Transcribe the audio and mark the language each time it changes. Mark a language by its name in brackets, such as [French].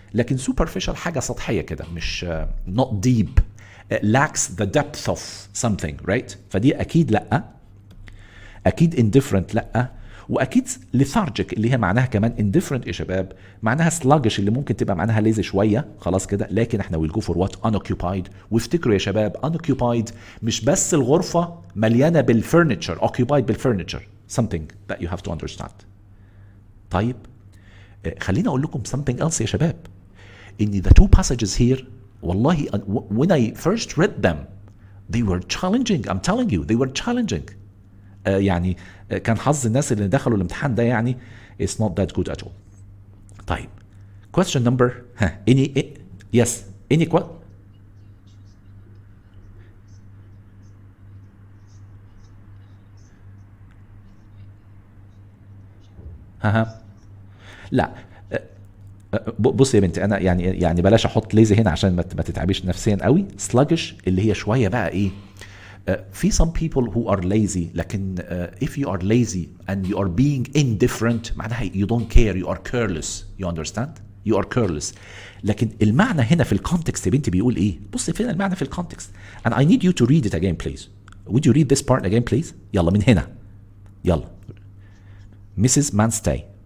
[Arabic] لكن superficial حاجه سطحيه كده مش [English] not deep lacks the depth of something right. [Arabic] فدي اكيد لا، اكيد indifferent لا، واكيد lethargic اللي هي معناها كمان indifferent يا شباب معناها sluggish اللي ممكن تبقى معناها lazy شويه. خلاص كده. لكن احنا will go for what؟ unoccupied. وافتكروا يا شباب unoccupied مش بس الغرفه مليانه بالفurniture، occupied بالfurniture [English] something that you have to understand. [Arabic] طيب خليني اقول لكم something else يا شباب. [English] ان the two passages here والله when I first read them they were challenging. I'm telling you they were challenging. [Arabic] يعني كان حظ الناس اللي دخلوا الامتحان ده يعني [English] it's not that good at all. [Arabic] طيب [English] question number yes any [Arabic] لا بص يا بنتي انا يعني بلاش احط ليزي هنا عشان ما تتعبيش نفسيا قوي. [English] sluggish اللي هي شويه بقى ايه في some people who are lazy، لكن if you are lazy and you are being indifferent معناها you don't care you are careless. you understand you are careless. [Arabic] لكن المعنى هنا في الكونتكست يا بنتي بيقول ايه؟ بص فين المعنى في الكونتكست. [English] and I need you to read it again please. would you read this part again please؟ [Arabic] يلا من هنا يلا. [English] Mrs. Manstey.